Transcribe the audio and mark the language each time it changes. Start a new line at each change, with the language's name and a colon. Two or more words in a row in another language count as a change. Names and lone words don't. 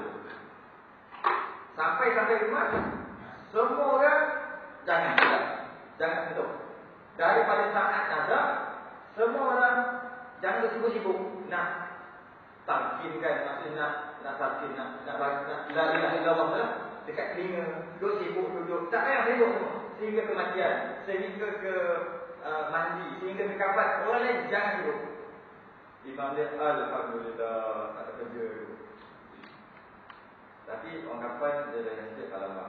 Malay: Sampai rumah, semua orang jangan sentuh. Daripada saat nazar, semua orang jangan bersibuk-sibuk nak talqinkan, maksudnya nak talqin, nak
Arabic: لا إله إلا الله
Malay: lah dekat telinga, duduk, tak payah sibuk semua sehingga kematian, sehingga ke mandi, sehingga ke kapan, orang lain jangan sibuk. Imam dia alhamdulillah tak ada kerja. Tapi orang kapan dia dah siap alamak.